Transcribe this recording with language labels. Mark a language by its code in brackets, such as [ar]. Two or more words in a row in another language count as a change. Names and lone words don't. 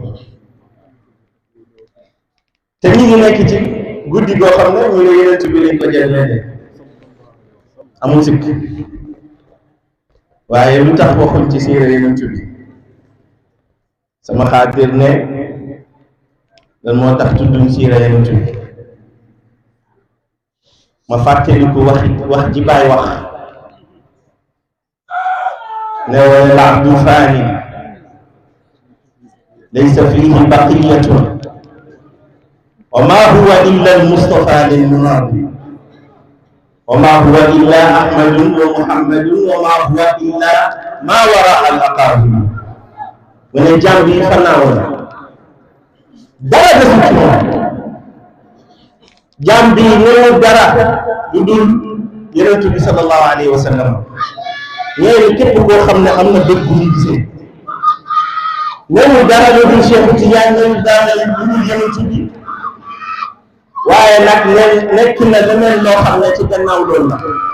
[wo] te ñu ngi nekk ci guddi goo xam ne ñu ne yeneen bi lañ ko jëlee amul sikk waaye lu tax waxuñ ci siira yeneen bi sama xaatir ne lan moo tax tudduñ siira yeneen bi ma fàttaliku wax ji Baay wax ne [ar] والعبد فإنه ليس فيه بقية وما هو إلا المصطفى للمنادي وما هو إلا أحمد ومحمد وما هو إلا ما وراء العقبة [wo] mu ne jàmm bi fanaaw na dara defu ci moom jaam bi néew dara lu dul yonent bi [ar] صلى الله عليه وسلم [wo] ñeeni képp koo xam ne am na dëgg bu ñu gisee néew dara lu dul Cheikh Tidiane néew dara lu dul yonent bi waaye nag nekk na leneen loo xam ne ci gannaaw loolu la